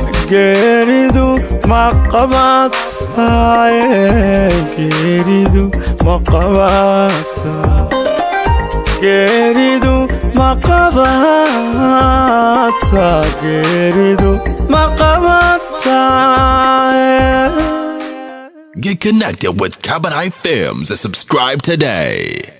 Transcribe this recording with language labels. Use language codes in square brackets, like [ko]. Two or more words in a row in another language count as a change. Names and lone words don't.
[so] Geeridu ma qabataa? Ay, geeridu ma qabata? Geeridu ma qabata? Geeridu ma qabata? [en] Get connected with Cabaret Films and subscribe today.